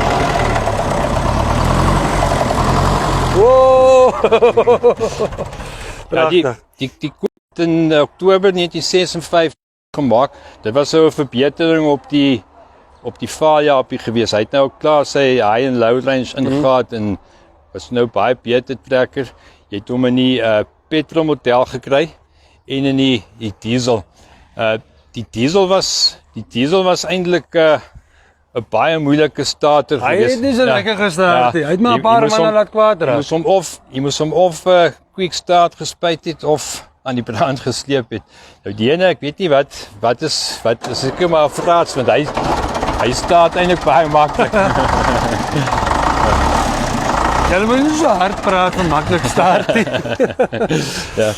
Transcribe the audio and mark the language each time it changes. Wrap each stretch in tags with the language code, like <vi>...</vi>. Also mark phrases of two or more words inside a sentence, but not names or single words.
<af>Wow! Ja, die in Oktober 1956 gemaak. Dit was so 'n verbetering op die Valiampie gewees. Hy het nou klaar sy</af> <en>high and low range</en> <af>ingegaat en was nou baie beter trekker. Jy het hom in die petrol model gekry en in die diesel. Die diesel was eintlik 'n baie moeilike starter gewees. Hy het nie so lekker gestart nie. Hy het maar 'n paar manne laat kwaad raak. Jy moes hom of</af> <en>quick start</en> <af>gespuit het of aan die brand gesleep het. Nou die ene, ek weet nie wat is ek maar vraats, want hy start eintlik baie maklik. Jy moet nie so hard praat van maklik start nie. Ja.</af>